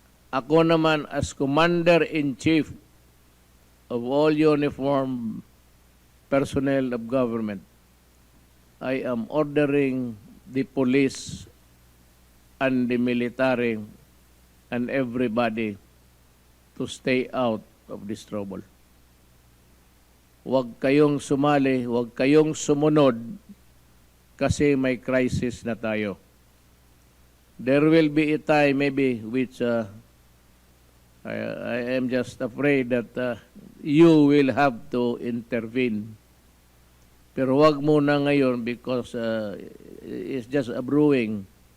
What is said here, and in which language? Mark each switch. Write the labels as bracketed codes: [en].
[tl] Ako naman [en] as Commander-in-Chief of all uniformed personnel of government, I am ordering the police and the military and everybody to stay out of this trouble. [tl] Huwag kayong sumali, huwag kayong sumunod kasi may crisis na tayo. [en] There will be a time maybe which I am just afraid that you will have to intervene. [tl] Pero wag muna ngayon [en] because it's just a brewing.